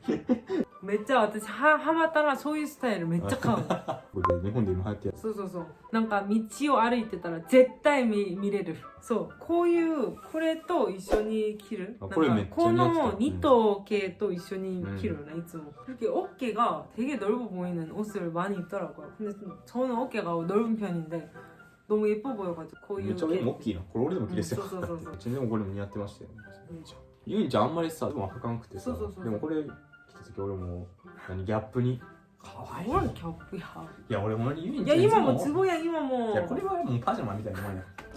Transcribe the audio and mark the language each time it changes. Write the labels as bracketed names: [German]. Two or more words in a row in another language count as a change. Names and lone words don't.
[Japanese] めっちゃ私ハマったらそういうスタイルめっちゃ買う。これ日本で今流行ってる。そうなんか道を歩いてたら絶対見れる。そうこういうこれと一緒に着る。これめっちゃこのニト系と一緒に着るねいつも。 [Korean] 그렇게 어깨가 되게 넓어 보이는 옷을 많이 입더라고요. 근데 저는 어깨가 넓은 편인데 너무 예뻐 보여가지고 こういう [Japanese] めっちゃ大きいな。これ俺でも着れそう。全然これも似合ってましたよ。ユンちゃんあんまりさでも履かんくてさ。でもこれ着た時俺もギャップにかわいい。 뭐기ャップや。いや俺もユンちゃん。いや今もズボンや今も。いやこれはもうパジャマみたいなもんや。